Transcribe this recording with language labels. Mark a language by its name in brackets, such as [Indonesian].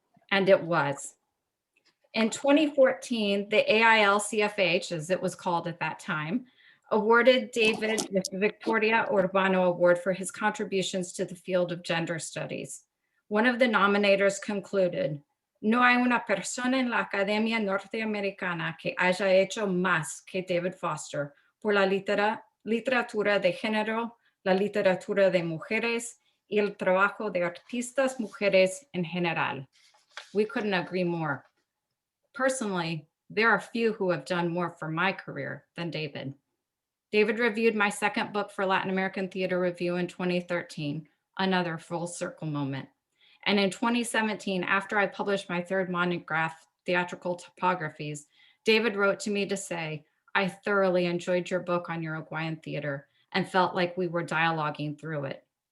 [English] And it was. In 2014, the AIL-CFH, as it was called at that time, awarded David with the Victoria Urbano Award for his contributions to the field of gender studies. [Spanish] One of the nominators concluded, no hay una persona en la Academia Norteamericana que haya hecho más que David Foster por la literatura de género, la literatura de mujeres y el trabajo de artistas mujeres en general. [English] We couldn't agree more. Personally, there are few who have done more for my career than David. David reviewed my second book for Latin American Theater Review in 2013, another full circle moment. And in 2017, after I published my third monograph, Theatrical Topographies, David wrote to me to say, I thoroughly enjoyed your book on Uruguayan theater and felt like we were dialoguing through it.